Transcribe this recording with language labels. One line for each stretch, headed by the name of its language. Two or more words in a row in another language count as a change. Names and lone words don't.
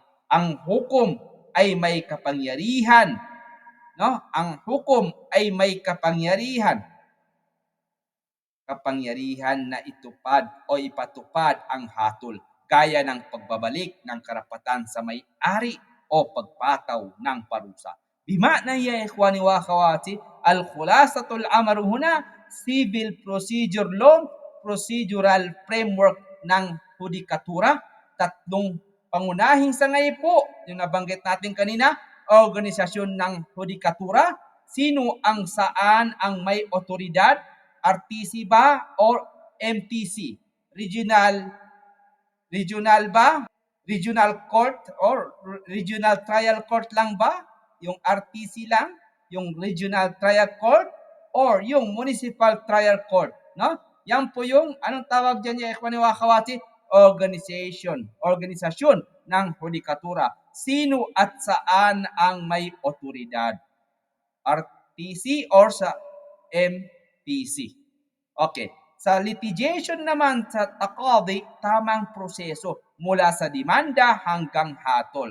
Filipino: Ang hukom ay may kapangyarihan, no? Ang hukom ay may kapangyarihan na itupad o ipatupad ang hatol, gaya ng pagbabalik ng karapatan sa may-ari o pagpataw ng parusa.
Arabic: بمعنى يا إخواني وأخواتي، الخلاصة الأمر هنا,
English: civil procedure law, procedural framework
Filipino: ng hudikatura, tatlong pangunahing sangay po, yung nabanggit natin kanina, organisasyon ng hudikatura, sino ang saan ang may otoridad, RTC ba or MTC? Regional ba?
English: Regional court or regional trial court
Filipino: lang ba? Yung RTC lang?
English: Yung regional trial court? Or yung municipal trial court?
Filipino: No? Yan po yung, anong tawag dyan
Arabic: يا إخواني وأخواتي?
Filipino: Organisasyon ng hudikatura. Sino at saan ang may otoridad? RTC or sa MTC? Okay. Sa litigation naman sa taqadi, tamang proseso mula sa demanda hanggang hatol.